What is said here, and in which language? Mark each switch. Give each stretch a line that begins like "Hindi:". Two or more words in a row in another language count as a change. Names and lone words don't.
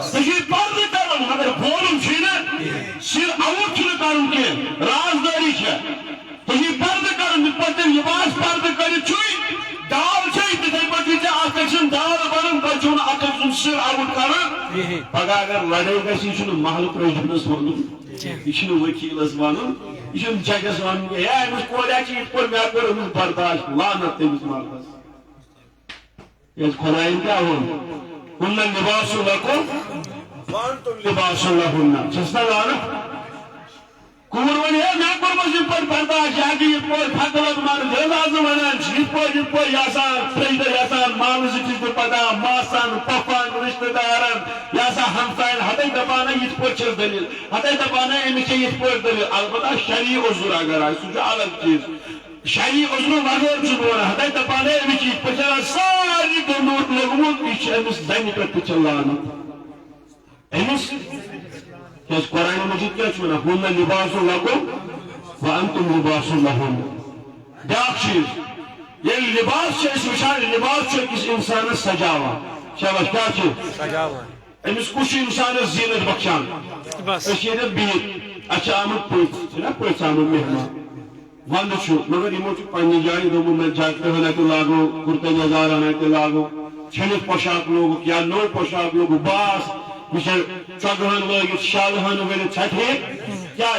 Kashmiri: ژےٚ چھُے پردٕ کرُن مگر بولُن چھُے نہٕ سِر آوُٹ چھُنہٕ کرُن کینٛہہ رازدٲری چھےٚ ژےٚ چھُے پردٕ کرُن یِتھ پٲٹھۍ ژےٚ لباس پردٕ کٔرِتھ چھُے دال چھے تِتھٕے پٲٹھۍ چھُے ژےٚ اکھ أکۍ سُنٛد دال بنُن پتہٕ چھُنہٕ اکھ أکۍ سُنٛد سِر آوُٹ کرُن پگاہ اگر لڑٲے گژھِ یہِ چھُنہٕ محلہٕ پرٛٲجِمس ونُن یہِ چھُنہٕ ؤکیٖلس ونُن یہِ چھُنہٕ ججس ونُن ہے أمِس کوریا چھِ یِتھ پٲٹھۍ مےٚ کوٚر أمِس برداشت لعنت تٔمِس مردس کیٛازِ خۄداین کیٛاہ ووٚن
Arabic: هن لباس لكم وانتم لباس لهن
Kashmiri: چھس نا لعنت کوٗر وَنہِ ہے مےٚ کوٚرمَس یِتھ پٲٹھۍ برداشت یہِ ہٮ۪کہِ یِتھ پٲٹھۍ پھکہٕ مارٕنۍ ییٚلہِ آز ونان چھِ یِتھ پٲٹھۍ یہِ آسان فرٛجدٕ یہِ آسان مالہٕ زِٹھِس تہِ پتہ ماسن پۄپھن رِشتہٕ دارن یہِ آسان ہمساین ہتَے دپانا یِتھ پٲٹھۍ چھَس دٔلیٖل ہتَے دپانا أمِس چھےٚ یِتھ پٲٹھۍ دٔلیٖل البتہ شرعی عذر اگر آسہِ سُہ چھُ الگ چیٖز شرعی عذرو بغٲر چھُس بہٕ ونان ہتَے دپانا أمِس چھِ یِتھ پٲٹھۍ چلان سارنٕے گنٛڈوٗر لوٚگمُت یہِ چھِ أمِس زنہِ پٮ۪ٹھ تہِ چھِ لعنت أمِس کیٛازِ قرآنِ مجیٖد کیٛاہ چھُ ونان
Arabic: هن لباس لكم وأنتم لباس لهم.
Kashmiri: بیاکھ چیز ییٚلہِ لباس چھِ أسۍ وٕچھان لباس چھُ أکِس اِنسانَس سجاوان شاباش کیٛاہ چھُ أمِس کُس چھُ اِنسانَس زیٖنت بخشان بس أسۍ چھِ ییٚتٮ۪تھ بِہِتھ اَسہِ چھِ آمٕتۍ پٔژھۍ چھِنا پٔژھۍ آمٕتۍ مہمان وَندٕ چھُ مگر یِمو چھُ پنٛنہِ جایہِ دوٚپمُت نہ جاکٹہٕ ہنا تہِ لاگو کُرتا یزار ہنا تہِ لاگو چھٔلِتھ پوشاک لوگُکھ یا نوٚو پوشاک لوگُکھ باس یہِ چھےٚ چۄگہٕ ہن لٲگِتھ شالہٕ ہن ؤلِتھ چھا ٹھیٖک کیٛازِ